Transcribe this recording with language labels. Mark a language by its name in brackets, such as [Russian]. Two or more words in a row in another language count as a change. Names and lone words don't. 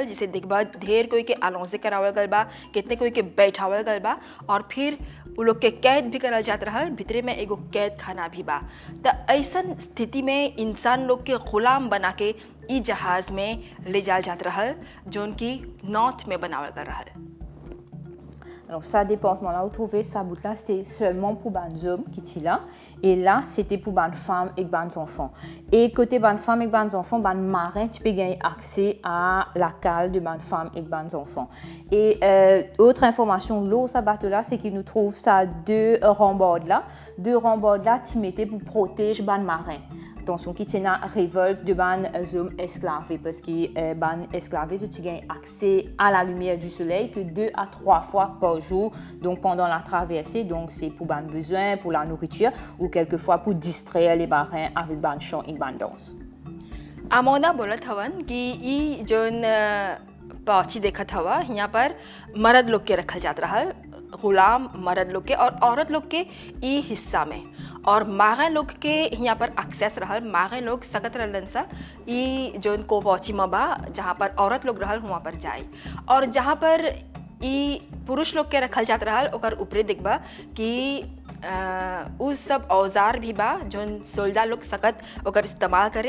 [Bhojpuri] जैसे देखबा ढेर कोई के अलाउंसे करावल गल बा, कितने कोई के बैठावल गल बा और फिर वो लोग के कैद भी करल जात रहल। भितरे में एगो कैद खाना भी बा। तो ऐसन स्थिति में इंसान लोग के गुलाम बना के ई जहाज़ में ले जात रहल, जोन की नॉर्थ में बनावल गल रहल। [French] Alors, ça département-là, vous trouvez, ça bout-là, c'était seulement pour les hommes qui étaient là. Et là, c'était pour les femmes et les enfants. Et côté les femmes et les enfants, les marins, tu peux gagner accès à la cale de les femmes et les enfants. Et autre information, l'eau, ça bateau-là, c'est qu'il nous trouve ça deux rambardes là. Deux rambardes là, tu mettais pour protéger les marins. Attention, qui tient à révolte de les hommes esclavés, parce que les esclavés, tu gagnes accès à la lumière du soleil que 2 à 3 fois par jour, donc pendant la traversée. Donc c'est pour les besoins, pour la nourriture, ou quelquefois pour distraire les marins avec les chants et les danses. [Bhojpuri] आमोदा बोलत हवन कि ई जोन पाची देखत हवा यहाँ पर मर्द लोग के रखल जात रहल, गुलाम मर्द लोग के और औरत लोग के ई हिस्सा में, और मागे लोग के यहाँ पर एक्सेस रहल। मागे लोग सकत रहलन सा ई जोन को पाची में बा जहाँ पर औरत लोग रहल वहाँ पर जाए, और जहाँ पर ई पुरुष लोग के रखल जात रहल ओकर ऊपरे देखबा कि उ सब औजार भी बा जोन सोल्जर लोग सकत ओकर इस्तेमाल करे।